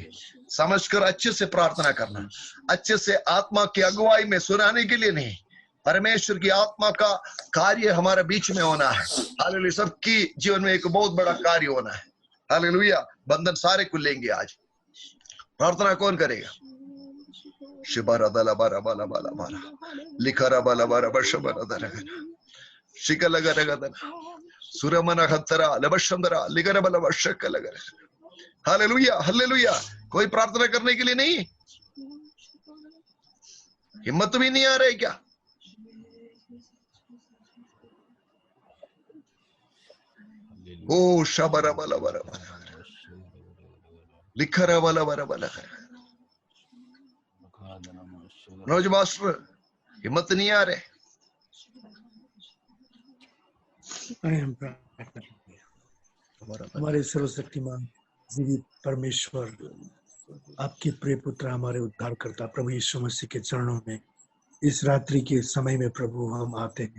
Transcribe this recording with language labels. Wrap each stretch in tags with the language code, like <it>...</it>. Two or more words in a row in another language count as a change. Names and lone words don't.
<hi>समझकर अच्छे से प्रार्थना करना, अच्छे से आत्मा की अगुवाई में सुनाने के लिए नहीं, परमेश्वर की आत्मा का कार्य हमारे बीच में होना है। हालेलुया। सबकी जीवन में एक बहुत बड़ा कार्य होना है। हालेलुया। बंधन सारे को लेंगे आज। प्रार्थना कौन करेगा? शिबरा दला बारा बाला बाला बाला लिखरा बाला बारा बशबरा दरा शिकल गरा गरा सुरमना खतरा लबशंदरा लिगरा बाला बशक लगा। हालेलुया हालेलुया। कोई प्रार्थना करने के लिए नहीं, हिम्मत भी नहीं आ रही क्या? ओ शबरा बाला बारा लिखरा बाला बारा बाला। मनोज मास्टर हिम्मत नहीं आ रहे, हम प्रार्थना करते हैं। हमारे सर्वशक्तिमान जीवित परमेश्वर, आपके प्रिय पुत्र हमारे उद्धारकर्ता प्रभु यीशु मसीह के चरणों में इस रात्रि के समय में प्रभु हम आते हैं।</hi>